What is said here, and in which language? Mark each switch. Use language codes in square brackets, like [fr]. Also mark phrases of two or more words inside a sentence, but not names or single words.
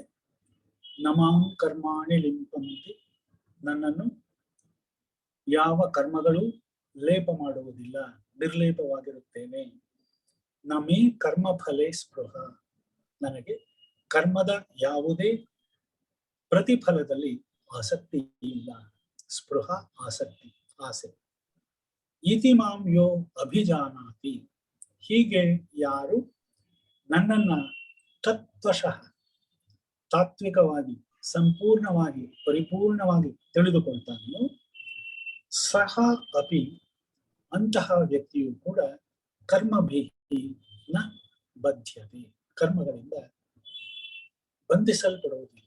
[sa] ನಮಾಂ ಕರ್ಮಾಣಿ ಲಿಂಪಂತಿ, [kn] ನನ್ನನ್ನು ಯಾವ ಕರ್ಮಗಳು ಲೇಪ ಮಾಡುವುದಿಲ್ಲ, ನಿರ್ಲೇಪವಾಗಿರುತ್ತೇನೆ. [sa] ನಮೇ ಕರ್ಮ ಫಲೇ ಸ್ಪೃಹ, [kn] ನನಗೆ ಕರ್ಮದ ಯಾವುದೇ ಪ್ರತಿಫಲದಲ್ಲಿ ಆಸಕ್ತಿ ಇಲ್ಲ. ಸ್ಪೃಹ ಆಸಕ್ತಿ, ಆಸೆ. [sa] ಇತಿ ಮಾಂ ಯೋ ಅಭಿಜಾನಾತಿ, [kn] ಹೀಗೆ ಯಾರು ನನ್ನನ್ನ ತತ್ವಶಃ ತಾತ್ವಿಕವಾಗಿ ಸಂಪೂರ್ಣವಾಗಿ ಪರಿಪೂರ್ಣವಾಗಿ ತಿಳಿದುಕೊಳ್ತಾನೆಯೋ, [sa] ಸಹ ಅಪಿ [kn] ಅಂತಹ ವ್ಯಕ್ತಿಯು ಕೂಡ [sa] ಕರ್ಮಭಿಹಿ ನ ಬದ್ಧತೆ, [kn] ಕರ್ಮಗಳಿಂದ ಬಂಧಿಸಲ್ಪಡುವುದಿಲ್ಲ.